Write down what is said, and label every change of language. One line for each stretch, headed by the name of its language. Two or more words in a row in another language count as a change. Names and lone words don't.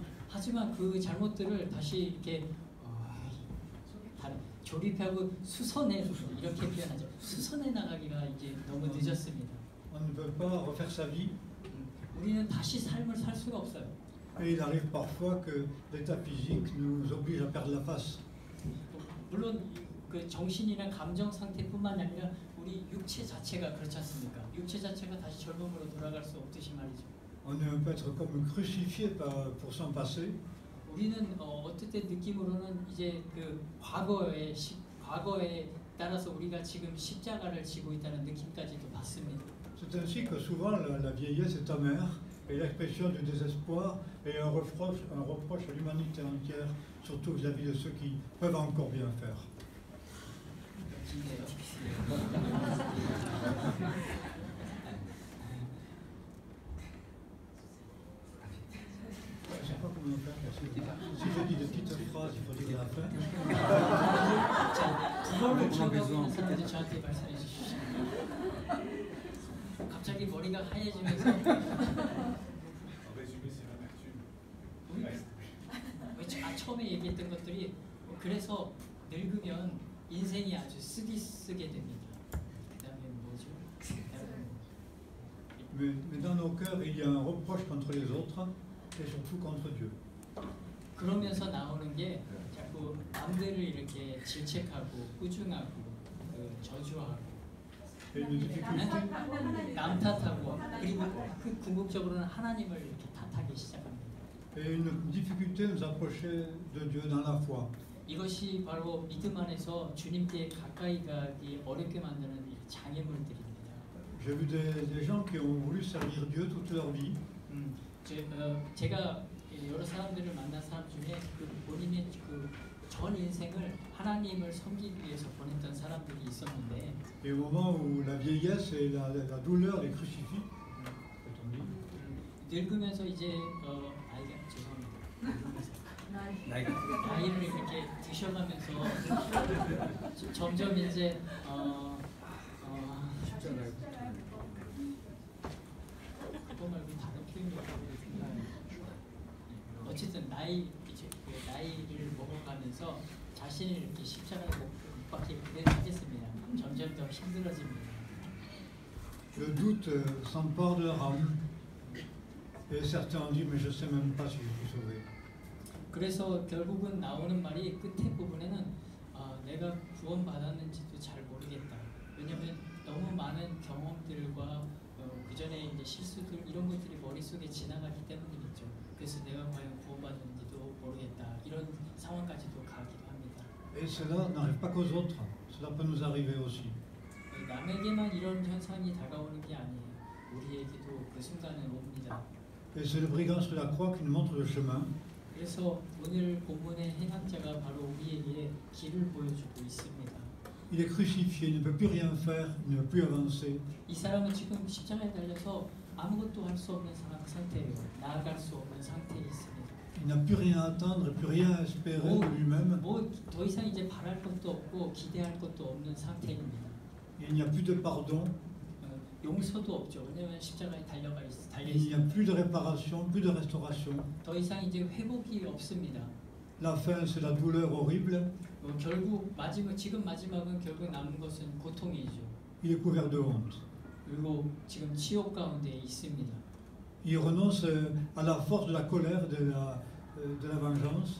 Korean: 하지만 그 잘못들을 다시 이렇게 조립하고 수선해 이렇게 표현하죠. 수선해 나가기가 이제 너무 늦었습니다.
French: On ne peut pas refaire sa vie.
Korean: 우리는 다시 삶을 살 수가 없어요.
French: Et il arrive parfois que l'état physique nous oblige à perdre la face.
Korean: 물론 그 정신이나 감정 상태뿐만 아니라 우리 육체 자체가 그렇지 않습니까? 육체 자체가 다시 젊음으로 돌아갈 수 없듯이 말이죠.
French: On peut être comme crucifié pour son passé.
Korean: 우리는 어떻게 느낌으로는 이제 그 과거에 따라서 우리가 지금 십자가를 지고 있다는 느낌까지도 받습니다.
French: C'est ainsi que souvent la vieillesse est amère est l'expression du désespoir et un reproche à l'humanité entière, surtout vis-à-vis de ceux qui peuvent encore bien faire. Je ne sais pas comment faire, parce que si je dis de petites phrases, il faut dire la fin.
Korean: 그거를 기억하고 있는 사람들이 저한테 말씀해 주시잖아요. 갑자기 머리가 하얘지면서 처음에 얘기했던 것들이 그래서 늙으면 인생이 아주 쓰게 됩니다. 그 다음에 뭐죠?
French: Mais dans nos cœurs, il y a un reproche contre les autres et surtout contre Dieu.
Korean: 그러면서 나오는 게 자꾸 남들을 이렇게 질책하고 꾸중하고 저주하고 남 탓하고 그리고 그 궁극적으로는 하나님을 이렇게 탓하기 시작합니다.
French: Et une difficulté nous approcher de Dieu dans la foi.
Korean: 이것이 바로 믿음 안에서 주님께 가까이 가기 어렵게 만드는 장애물들입니다.
French: J'ai vu des gens qui ont voulu servir Dieu toute leur vie.
Korean: 제가 여러 사람들을 만난 사람 중에 그 본인의 그 전 인생을 하나님을 섬기기 위해서 보냈던 사람들이 있었는데
French: Et au moment où la vieillesse et la douleur les crucifient,
Korean: 늙으면서 이제 나이가 죄송합니다. 나이를 이렇게 드셔가면서 점점 이제 그거 말고 다른 표현이 어쨌든 나이를 먹어가면서 자신을 이렇게 십자가에 못 박히게 하겠습니다. 점점 더 힘들어집니다.
French: Le doute s'empare de leur âme et certains ont dit mais je sais même pas si je suis sauvé.
Korean: 그래서 결국은 나오는 말이 끝에 부분에는 내가 구원 받았는지도 잘 모르겠다. 왜냐하면 너무 많은 경험들과 그 전에 이제 실수들 이런 것들이 머릿속에 지나가기 때문이겠죠. 그래서 내가 과연 구원받았는지도 모르겠다. 이런 상황까지도 가기도 합니다.
French: Et cela n'arrive pas qu'aux autres, cela peut nous arriver aussi.
Korean: 남에게만 이런 현상이 다가오는 게 아니에요. 우리에게도 그 순간은 옵니다.
French: Et c'est le brigand sur la croix qui nous montre le chemin.
Korean: 그래서 오늘 본문의 행악자가 바로 우리에게 길을 보여주고 있습니다.
French: Il est crucifié, il ne peut plus rien faire, il ne peut plus avancer.
Korean: 이 사람은 지금 십자가에 달려서 아무것도 할 수 없는 상태예요. 나아갈 수 없는 상태에 있습니다.
French: Il n'a plus rien à attendre, plus rien à espérer de lui-même.
Korean: 더 이상 이제 바랄 것도 없고 기대할 것도 없는 상태입니다.
French: Il n'y a plus de pardon.
Korean: 용서도 없죠. 왜냐하면 십자가에 달려
French: Il n'y a plus de réparation, plus de restauration.
Korean: 더 이상 이제 회복이 없습니다.
French: La fin, c'est la douleur horrible.
Korean: 결국 지금 마지막은 결국 남은 것은 고통이죠.
French: Il est couvert de honte.
Korean: 그리고 지금 치욕 가운데 있습니다.
French: Il renonce à la force de la colère, de la vengeance.